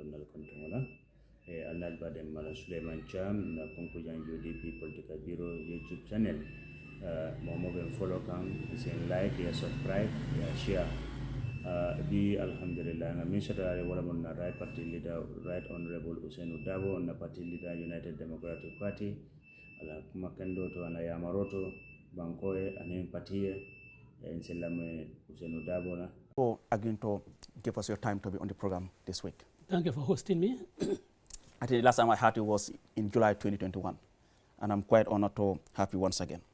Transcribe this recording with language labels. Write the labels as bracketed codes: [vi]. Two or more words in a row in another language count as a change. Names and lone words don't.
[man] nal kontan wala e alnal badem mala Suleiman Cham na Kunkujang UDP Political Bureau YouTube channel momo be follow kan sen like ya subscribe ya share bi alhamdulillah na min shada wala mon na [en] right party leader right honorable [man] Usainu Darboe na [en] party leader [man] United Democratic Party ala kuma kendo to ana ya maroto bankoe anen party en selame Usainu Darboe na [en] again to give us your time to be on the program this week. Thank you for hosting me. I think the last time I had you was in July 2021, and I'm quite honored to have you once again.